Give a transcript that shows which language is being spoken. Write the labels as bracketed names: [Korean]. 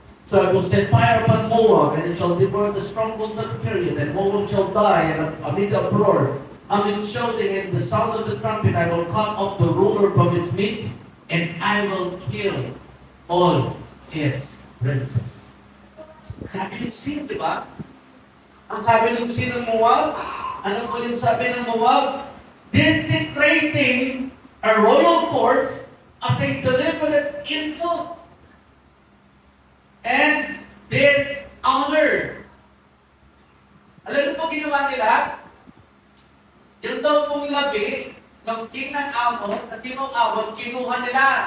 [English] So I will set fire upon Moab, and it shall devour the strongholds of the period, and Moab shall die, and amid the uproar, amid shouting and the sound of the trumpet, I will cut off the ruler from its midst, and I will kill all its princes. [Filipino] Grabe yung sin, di ba? Ang sabi ng sin ng Moab, ano po yung sabi ng Moab? [English] Desecrating a a royal court as a deliberate insult and dishonor. [Filipino] Alam niyo po ginawa nila? Yung daw pong labi ng king ng Ammon na Timog Ammon, kinuha nila.